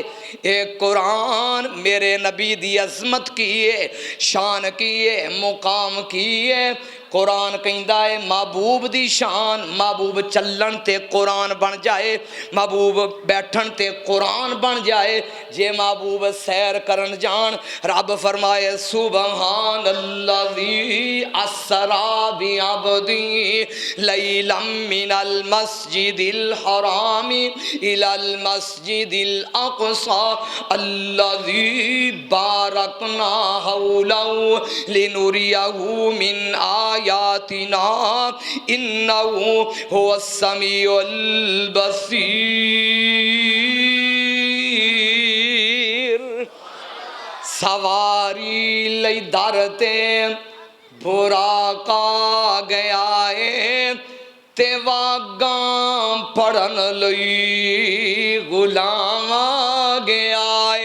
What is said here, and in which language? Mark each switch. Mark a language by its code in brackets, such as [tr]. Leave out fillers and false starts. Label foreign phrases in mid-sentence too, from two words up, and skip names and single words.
[pa] اے قرآن میرے نبی دی عظمت کی ہے، شان کی ہے، مقام کی ہے. قرآن کہندا ہے محبوب دی شان، محبوب چلن تے قرآن بن جائے، محبوب بیٹھن تے قرآن بن جائے. جے محبوب سیر کرن جان، رب فرمائے [ar] سبحان الذي أسرى بعبده ليلا من المسجد الحرام إلى المسجد الأقصى الذي باركنا حوله لنريه من آياتنا إنه هو السميع البصير. [pa] سواری لئی در تے براق گیا ہے تے واگاں پڑھن لئی غلام گیا ہے.